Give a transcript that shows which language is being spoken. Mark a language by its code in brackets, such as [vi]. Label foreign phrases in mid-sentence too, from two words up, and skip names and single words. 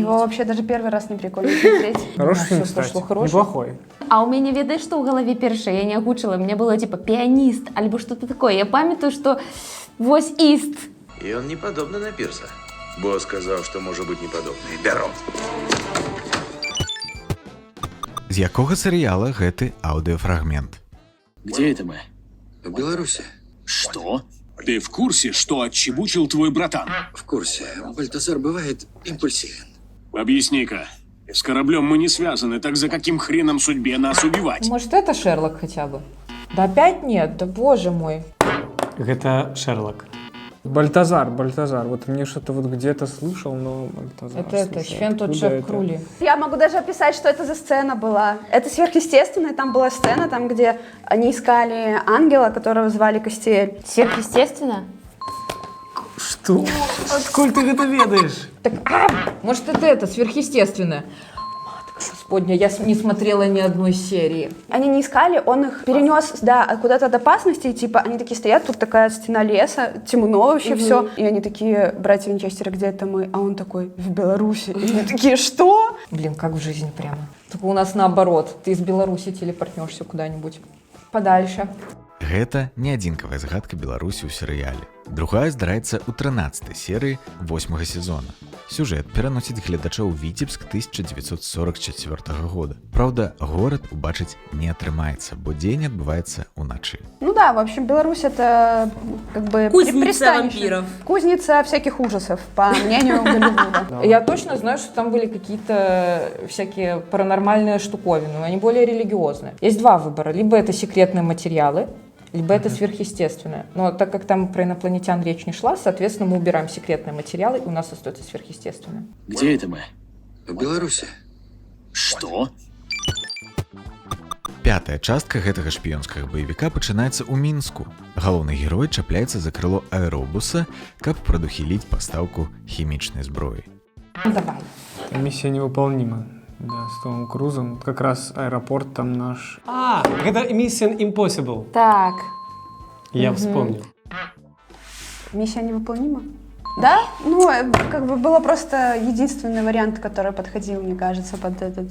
[ru] Его вообще даже первый раз не прикольно смотреть. Хороший фильм, всё кстати. пошло хорошо. Неплохой. А у меня, ведаешь, что в голове першее? [be] Я не агучила. [ru] У меня было типа пианист, альбо что-то такое. [be] Я памятаю, что вось ист. [ru] И он не подобный на Пирса. Бо сказал, что может быть неподобный. Беру. [be] З якога серыяла гэты аўдыофрагмент? [ru] Где это мы? В Беларуси. Что? Ты в курсе, что отчебучил твой братан? В курсе. Бальтазар бывает импульсивен. Объясни-ка. С кораблем мы не связаны, так за каким хреном судьбе нас убивать? Может, это Шерлок хотя бы? Да опять нет, да боже мой. [be] Гэта Шерлок. [ru] Бальтазар. Вот мне что-то вот где-то слышал, но Бальтазар. Это Швентот Шеф Крули. Я могу даже описать, что это за сцена была. Это сверхъестественное. Там была сцена, там, где они искали ангела, которого звали Костель. Сверхъестественно? [be] Што? Адкуль ты гэта ведаеш? [ru] Так, может, это сверхъестественное? Матка Господня, я не смотрела ни одной серии. Они не искали, он их перенес, да, куда-то от опасности, и, типа, они такие стоят, тут такая стена леса, темно вообще все, и они такие: братья Винчестеры, где это мы? А он такой: в Беларуси. И они такие: что? Блин, как в жизни прямо. Только у нас наоборот. Ты из Беларуси телепортнешься куда-нибудь подальше. [be] Гэта не адзінкавая згадка Беларусі ў серыяле. Другая здараецца ў 13-й серыі 8-го сезона. Сюжэт пераносіць гледача ў Віцебск 1944 года. Праўда, горад убачыць не атрымаецца, бо дзень адбываецца ўначы. [ru] Ну да, в общем, Беларусь — это как бы Кузница пристанище. вампиров. Кузница всяких ужасов, по мнению Голливуда. Я точно знаю, что там были какие-то всякие паранормальные штуковины, они более религиозные. Есть два выбора. Либо это секретные материалы, либо это сверхъестественное. Но так как там про инопланетян речь не шла, соответственно, мы убираем секретные материалы, и у нас остается сверхъестественное. Где это мы? В Беларуси. Что? [be] Пятая частка гэтага шпіёнскага баевіка пачынаецца ў Мінску. Галоўны герой чапляецца за крыло аэробуса, каб прадухіліць пастаўку хімічнай зброі. [ru] Ну, давай. Миссия невыполнима. Да, с Томом Крузом. Как раз аэропорт там наш. [be] А, гэта Mission Impossible. [ru] Так. Я вспомнил. Миссия невыполнима? Да? Ну, как бы было просто единственный вариант, который подходил, мне кажется, под этот.